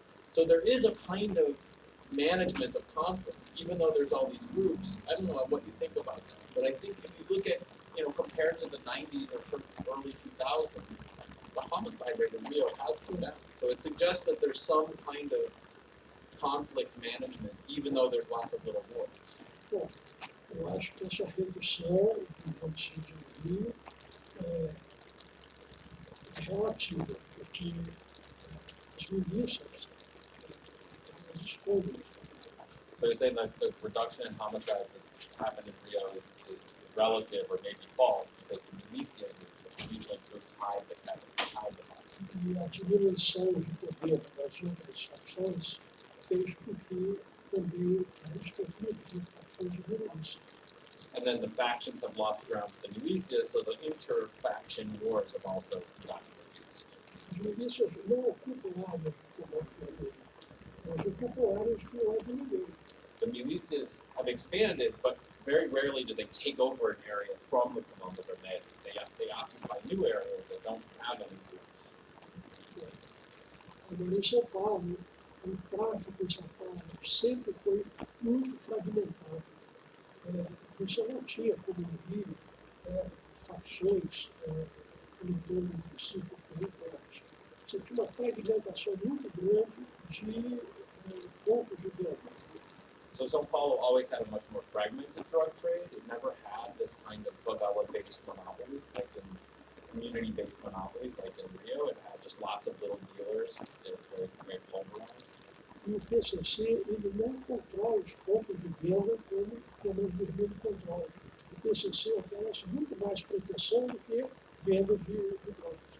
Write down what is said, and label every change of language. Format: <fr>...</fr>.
<en>So there is a kind of management of conflict, even though there's all these groups. I don't know what you think about that, but I think if you look at, compared to the 90s or early 2000s, the homicide rate in Rio has come down. So it suggests that there's some kind of conflict management, even though there's lots of little wars.</en> <pt>Bom, eu acho que essa redução do homicídio no Rio é relativa, porque as milícias elas escondem.</pt> <en>So you're saying that the reduction in homicide that's happened in Rio is relative or maybe false because the militia groups hide the violence.</en> <pt>E a diminuição de poder das outras facções fez com que também os conflitos entre facções diminuíssem.</pt> <en>And then the factions have lost ground to the militia, so the inter-faction wars have also gotten reduced.</en> <pt>As milícias não ocupam áreas do comando vermelho, elas ocupam áreas que não é de ninguém.</pt> <en>The militias have expanded, but very rarely do they take over an area from the Comando Vermelho. They occupy new areas that don't have any groups.</en> <pt>Agora, em São Paulo, o tráfico em São Paulo sempre foi muito fragmentado. Você não tinha, como no Rio, facções em torno de 5 territórios. Você tinha uma fragmentação muito grande de pontos de venda.</pt> <en>So São Paulo always had a much more fragmented drug trade. It never had this kind of favela-based monopolies, like in community-based monopolies, like in Rio. It had just lots of little dealers. They were very pulverized.</en> <pt>E o PCC ele não controla os pontos de venda como o Comando Vermelho controla. O PCC oferece muito mais proteção do que venda de drogas.</pt>